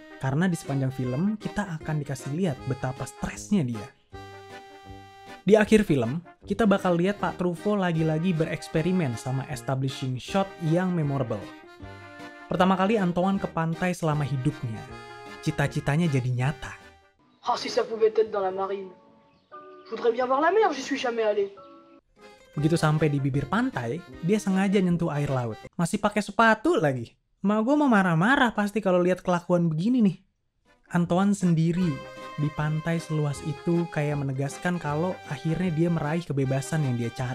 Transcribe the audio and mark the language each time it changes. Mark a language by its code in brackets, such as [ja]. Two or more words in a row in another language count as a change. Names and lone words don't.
[id] Karena di sepanjang film kita akan dikasih lihat betapa stresnya dia. Di akhir film, kita bakal lihat Pak Truffaut lagi-lagi bereksperimen sama [en] establishing shot [id] yang memorable. Pertama kali Antoine ke pantai selama hidupnya. Cita-citanya jadi nyata. [fr] Oh, si ça pouvait être dans la marine. Je voudrais bien voir la mer, j'y suis jamais allé. [id] Begitu sampai di bibir pantai, dia sengaja nyentuh air laut. Masih pakai sepatu lagi. Mak gue mau marah-marah pasti kalau lihat kelakuan begini nih. Antoine sendiri di pantai seluas itu kayak menegaskan kalau akhirnya dia meraih kebebasan yang dia cari.